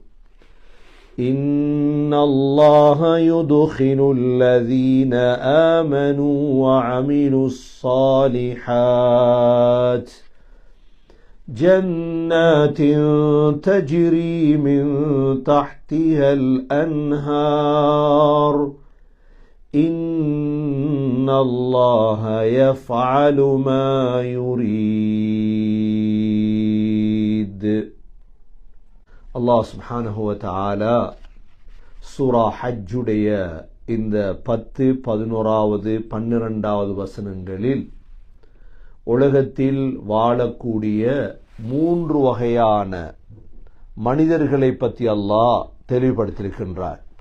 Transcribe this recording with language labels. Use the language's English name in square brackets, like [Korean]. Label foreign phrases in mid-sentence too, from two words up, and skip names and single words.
[Arabic] إن الله يدخل الذين آمنوا وعملوا الصالحات جنات تجري من تحتها الأنهار. إن الله يفعل ما يريد. الله سبحانه وتعالى [Tamil] சூரா ஹஜ்ஜுடைய இந்த 10, 11, 12 வசனங்களில் உலகத்தில் வாழக்கூடிய 3 வகையான மனிதர்களை பற்றி அல்லாஹ் தெளிவுபடுத்தியிருக்கின்றார்.